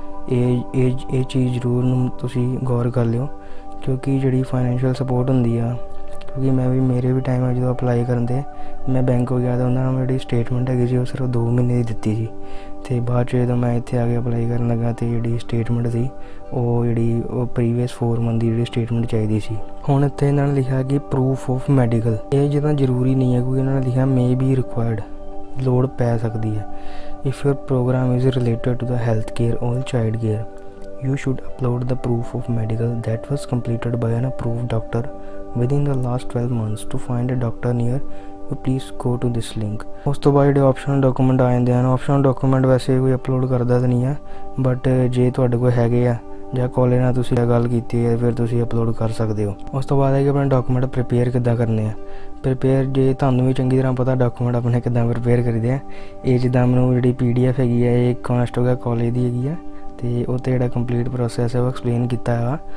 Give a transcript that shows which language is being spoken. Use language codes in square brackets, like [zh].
[pa] ਇਹ ਚੀਜ਼ ਜ਼ਰੂਰ ਨੂੰ ਤੁਸੀਂ ਗੌਰ ਕਰ ਲਿਓ, ਕਿਉਂਕਿ ਜਿਹੜੀ ਫਾਈਨੈਂਸ਼ੀਅਲ ਸਪੋਰਟ ਹੁੰਦੀ ਆ, ਕਿਉਂਕਿ ਮੇਰੇ ਵੀ ਟਾਈਮ ਆ ਜਦੋਂ ਅਪਲਾਈ ਕਰਨ ਦੇ ਮੈਂ ਬੈਂਕ ਹੋ ਗਿਆ ਤਾਂ ਉਹਨਾਂ ਨੂੰ ਜਿਹੜੀ ਸਟੇਟਮੈਂਟ ਹੈਗੀ ਸੀ ਉਹ ਸਿਰਫ 2 ਮਹੀਨੇ ਦੀ ਦਿੱਤੀ ਸੀ, ਅਤੇ ਬਾਅਦ 'ਚ ਜਦੋਂ ਮੈਂ ਇੱਥੇ ਆ ਕੇ ਅਪਲਾਈ ਕਰਨ ਲੱਗਾ ਅਤੇ ਜਿਹੜੀ ਸਟੇਟਮੈਂਟ ਸੀ ਉਹ ਪ੍ਰੀਵੀਅਸ 4 ਮੰਥ ਦੀ ਜਿਹੜੀ ਸਟੇਟਮੈਂਟ ਚਾਹੀਦੀ ਸੀ। ਹੁਣ ਇੱਥੇ ਇਹਨਾਂ ਨੇ ਲਿਖਿਆ ਕਿ [en] Proof of medical. [pa] ਇਹ ਜਿੱਦਾਂ ਜ਼ਰੂਰੀ ਨਹੀਂ ਹੈ, ਕਿਉਂਕਿ ਇਹਨਾਂ ਨੇ ਲਿਖਿਆ [en] may be required, [pa] ਲੋੜ ਪੈ ਸਕਦੀ ਹੈ। [en] If your program is related to the health care or child care, you should upload the proof of medical that was completed by an approved doctor within the last 12 months. To find a doctor near you, please go to this link. [pa] ਉਸ ਤੋਂ ਬਾਅਦ ਜਿਹੜੇ optional document ਆ ਜਾਂਦੇ ਹਨ, optional document ਵੈਸੇ ਕੋਈ upload ਕਰਦਾ ਤਾਂ ਨਹੀਂ ਹੈ, ਬਟ ਜੇ ਤੁਹਾਡੇ ਕੋਲ ਹੈਗੇ ਆ ਜਾਂ ਕਾਲਜ ਨਾਲ ਤੁਸੀਂ ਗੱਲ ਕੀਤੀ ਹੈ ਫਿਰ ਤੁਸੀਂ ਅਪਲੋਡ ਕਰ ਸਕਦੇ ਹੋ। ਉਸ ਤੋਂ ਬਾਅਦ ਹੈ ਕਿ ਆਪਣੇ ਡਾਕੂਮੈਂਟ ਪ੍ਰੀਪੇਅਰ ਕਿੱਦਾਂ ਕਰਨੇ ਆ। ਜੇ ਤੁਹਾਨੂੰ ਵੀ ਚੰਗੀ ਤਰ੍ਹਾਂ ਪਤਾ ਡਾਕੂਮੈਂਟ ਆਪਣੇ ਕਿੱਦਾਂ ਪ੍ਰੀਪੇਅਰ ਕਰੀਦੇ ਆ, ਇਹ ਜਿੱਦਾਂ ਮੈਨੂੰ ਜਿਹੜੀ PDF ਹੈਗੀ ਹੈ ਇਹ ਕਾਂਸਟੋਗਾ ਕਾਲਜ ਦੀ ਹੈਗੀ ਆ, ਅਤੇ ਉਹ 'ਤੇ ਜਿਹੜਾ ਕੰਪਲੀਟ ਪ੍ਰੋਸੈਸ ਹੈ ਉਹ ਐਕਸਪਲੇਨ ਕੀਤਾ ਵਾ।